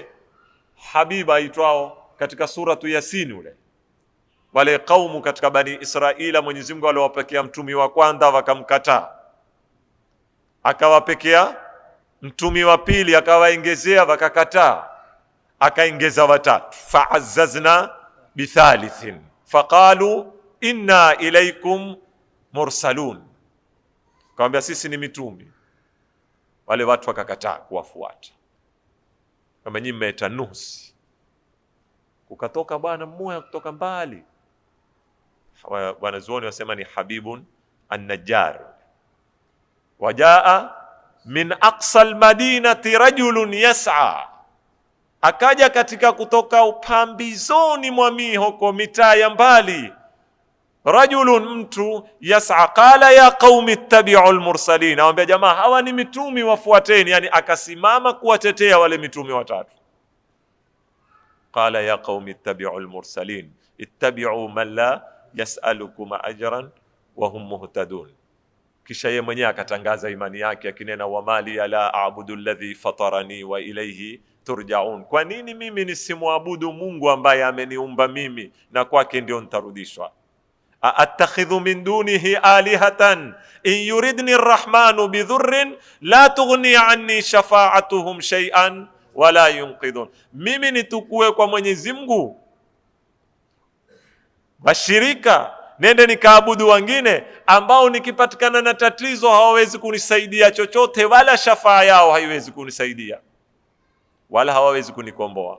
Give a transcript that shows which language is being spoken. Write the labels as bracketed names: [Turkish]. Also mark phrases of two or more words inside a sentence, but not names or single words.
[Swahili] Habiba aitwao katika suratu Yasin, ule wale kaumu katika Bani Israila, Mwenyezi Mungu aliwapekea mtumi wa kwanza wakamkataa, akawapekea mtumi wa pili akawaongezea wakakataa, akaongeza watatu, [Arabic] فعززنا بثالث فقالوا إنا إليكم مرسلون, [Swahili] kaambia sisi ni mitumi. Wale watu wakakataa kuwafuata, kama nyinyi mmetanusi. Kukatoka bwana mmoja kutoka mbali, wanazuoni wasema ni Habibun an-Najjar, [Arabic] وجاء من أقصى المدينة رجل يسعى, [Swahili] akaja katika kutoka upambizoni mwa mihoko, mitaa ya mbali, rajulun, mtu, yas'a, [Arabic] قال يا قوم اتبعوا المرسلين, [Swahili] awambia jamaa hawa ni mitumi wafuateni. Yani akasimama kuwatetea wale mitumi watatu. [Arabic] قال يا قوم اتبعوا المرسلين اتبعوا من لا يسألكم أجرا وهم مهتدون. [Swahili] Kisha yeye mwenyewe akatangaza imani yake akinena, [Arabic] وما لي لا أعبد الذي فطرني وإليه ترجعون, [Swahili] kwa nini mimi nisimwabudu Mungu ambaye ameniumba mimi na kwake ndio nitarudishwa. [Arabic] أأتخذ من دونه آلهة إن يردن الرحمن بضر لا تغن عني شفاعتهم شيئا ولا ينقذون, [Swahili] mimi nitukue kwa Mwenyezi Mungu washirika, nende nikaabudu wengine ambao nikipatikana na tatizo hawawezi kunisaidia chochote, wala shafaa yao haiwezi kunisaidia, wala hawawezi kunikomboa.